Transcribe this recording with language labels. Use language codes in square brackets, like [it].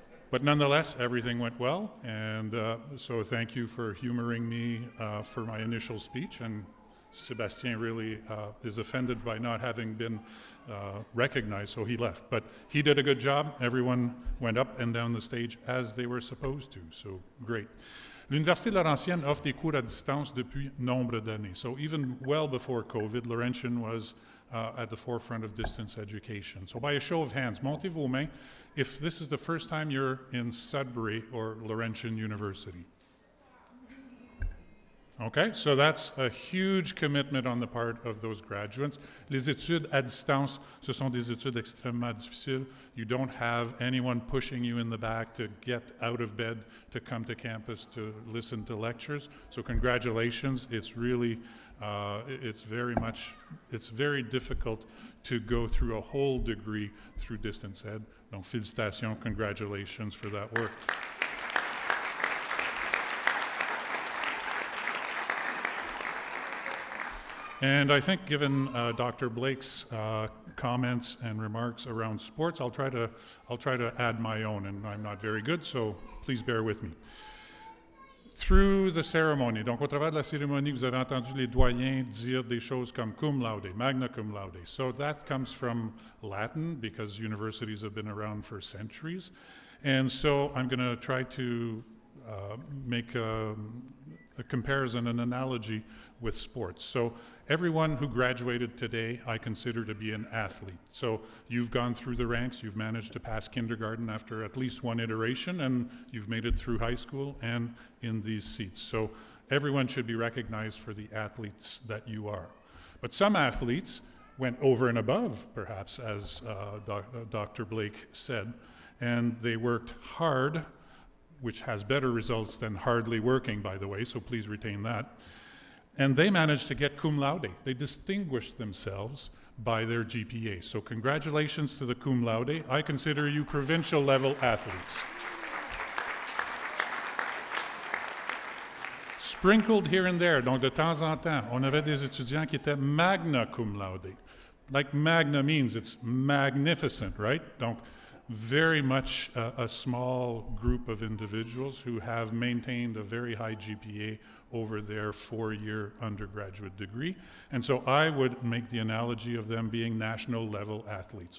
[en] But nonetheless, everything went well, and so thank you for humoring me for my initial speech. And Sébastien really is offended by not having been recognized, so he left. But he did a good job. Everyone went up and down the stage as they were supposed to, so great. [fr] L'Université Laurentienne offre des cours à distance depuis nombre d'années. [en] So even well before COVID, Laurentian was at the forefront of distance education. So by a show of hands, [fr] montez vos mains [en] if this is the first time you're in Sudbury or Laurentian University. Okay, so that's a huge commitment on the part of those graduates. [fr] Les études à distance, ce sont des études extrêmement difficiles. [en] You don't have anyone pushing you in the back to get out of bed to come to campus to listen to lectures. So congratulations. It's really, it's very difficult to go through a whole degree through distance ed. [fr] Donc félicitations, [en] congratulations for that work. And I think given Dr. Blake's comments and remarks around sports, I'll try to add my own, and I'm not very good, so please bear with me. Through the ceremony, [fr] donc au travers de la cérémonie, vous avez entendu les doyens dire des choses comme cum laude, magna cum laude. [en] So that comes from Latin because universities have been around for centuries. And so I'm going to try to make a comparison, an analogy with sports. So everyone who graduated today, I consider to be an athlete. So you've gone through the ranks, you've managed to pass kindergarten after at least one iteration, and you've made it through high school and in these seats. So everyone should be recognized for the athletes that you are. But some athletes went over and above, perhaps, as Dr. Blake said, and they worked hard, which has better results than hardly working, by the way, so please retain that. And they managed to get cum laude. They distinguished themselves by their GPA. So congratulations to the cum laude. I consider you provincial level athletes. Sprinkled here and there, [fr] donc de temps en temps, on avait des étudiants qui étaient magna cum laude. [en] Like magna means it's magnificent, right? Donc very much a small group of individuals who have maintained a very high GPA over their 4-year undergraduate degree. And so I would make the analogy of them being national level athletes.